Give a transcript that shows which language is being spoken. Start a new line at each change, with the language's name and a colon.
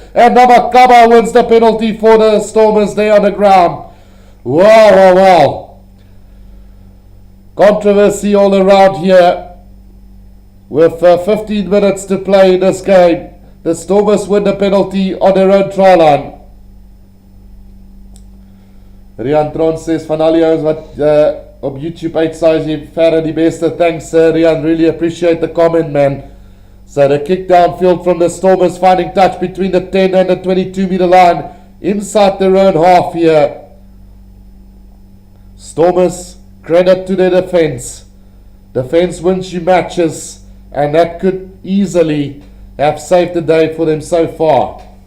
English: And Namakaba wins the penalty for the Stormers there on the ground. Wow, wow, wow. Controversy all around here. With 15 minutes to play in this game. The Stormers win the penalty on their own try line.
Afrikaans: Rian Tron
English: says
Afrikaans: van al die ouens wat op YouTube uitsaai is jy verder die beste.
English: Thanks Rian, really appreciate the comment, man. So the kick downfield from the Stormers, finding touch between the 10 and the 22 meter line inside their own half here. Stormers, credit to their defense. Defense wins you matches, and that could easily have saved the day for them so far.